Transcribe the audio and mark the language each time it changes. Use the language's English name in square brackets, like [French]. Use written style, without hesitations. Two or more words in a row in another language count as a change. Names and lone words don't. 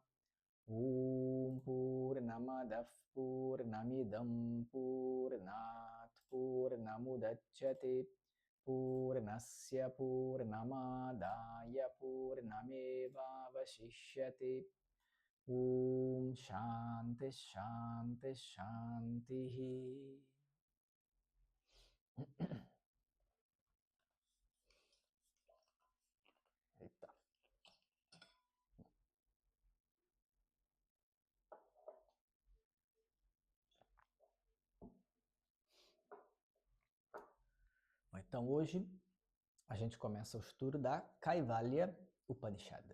[Sanskrit] Purnamadav Purnamidam Purnat Purnamudachyate Purnasya Purnamadaya Purnamevavashishyate Shanti Shanti Shanti. [Portuguese] Eita. Então hoje a gente começa o estudo da Kaivalya Upanishad.